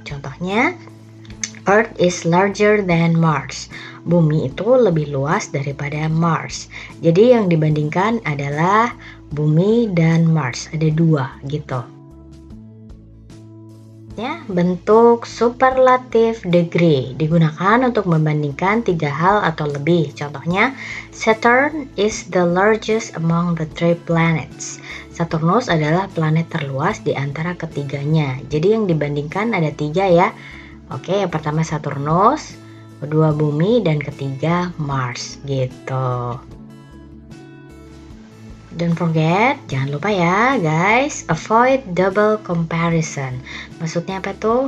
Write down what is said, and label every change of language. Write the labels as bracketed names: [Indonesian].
[English] Contohnya Earth is larger than Mars. [Indonesian] Bumi itu lebih luas daripada Mars. Jadi yang dibandingkan adalah bumi dan Mars. Ada dua gitu. Ya, bentuk superlative degree digunakan untuk membandingkan 3 hal atau lebih. [English] Contohnya, Saturn is the largest among the 3 planets. [Indonesian] Saturnus adalah planet terluas di antara ketiganya. Jadi yang dibandingkan ada 3 ya. Oke, yang pertama Saturnus, kedua bumi, dan ketiga Mars gitu. [English] Don't forget, [Indonesian] jangan lupa ya guys, [English] avoid double comparison. [Indonesian] Maksudnya apa tuh?